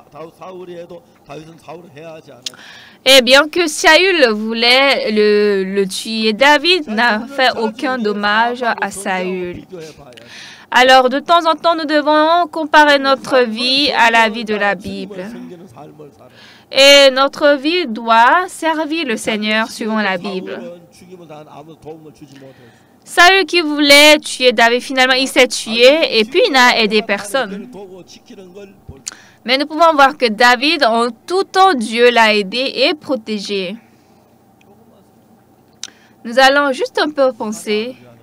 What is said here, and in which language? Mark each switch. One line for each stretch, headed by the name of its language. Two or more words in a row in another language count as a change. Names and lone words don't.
French: Et bien que Saül voulait le tuer, David n'a fait aucun dommage à Saül. Alors, de temps en temps, nous devons comparer notre vie à la vie de la Bible. Et notre vie doit servir le Seigneur suivant la Bible.
Korean: 죽임을 당한 아무 도움을 주지 못했어.
French: Saül qui voulait tuer David, finalement il s'est tué et puis il n'a aidé personne. Mais nous pouvons voir que David, en tout temps, Dieu l'a aidé et protégé. Nous allons juste un peu penser.